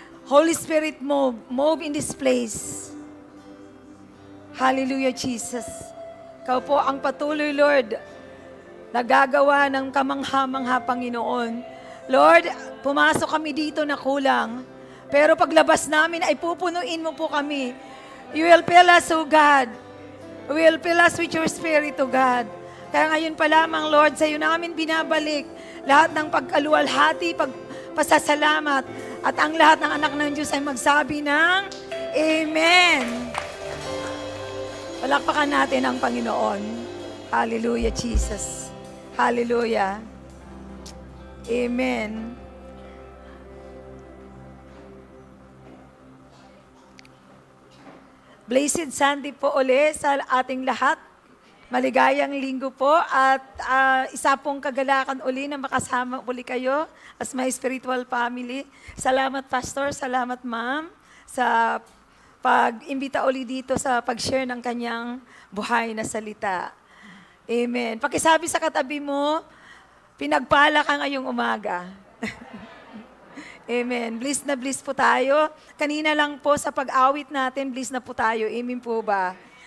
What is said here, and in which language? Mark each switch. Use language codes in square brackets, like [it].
[en] Holy Spirit, move in this place. Hallelujah, Jesus. [tl] Ikaw po ang patuloy, Lord, nagagawa ng kamangha-mangha, Panginoon. Lord, pumasok kami dito na kulang. Pero paglabas namin ay pupunuin mo po kami. [en] You will fill us, O God. You will fill us with your Spirit, O God. [tl] Kaya ngayon pa lamang, Lord, sa iyo namin binabalik lahat ng pagkaluwalhati, pagpasasalamat, at ang lahat ng anak ng Diyos ay magsabi ng Amen. Palakpakan natin ang Panginoon. [en] Hallelujah, Jesus. Hallelujah. Amen. Blessed Sunday [tl] po uli sa ating lahat. Maligayang linggo po at isa pong kagalakan uli na makasama uli kayo [en] as my spiritual family. [tl] Salamat, Pastor. Salamat, Ma'am, sa pag-imbita uli dito sa pag-share ng kanyang buhay na salita. Amen. Pakisabi sa katabi mo, pinagpala ka ngayong umaga. Amen. Bliss na bliss po tayo. Kanina lang po sa pag-awit natin, bliss na po tayo. Amen po ba?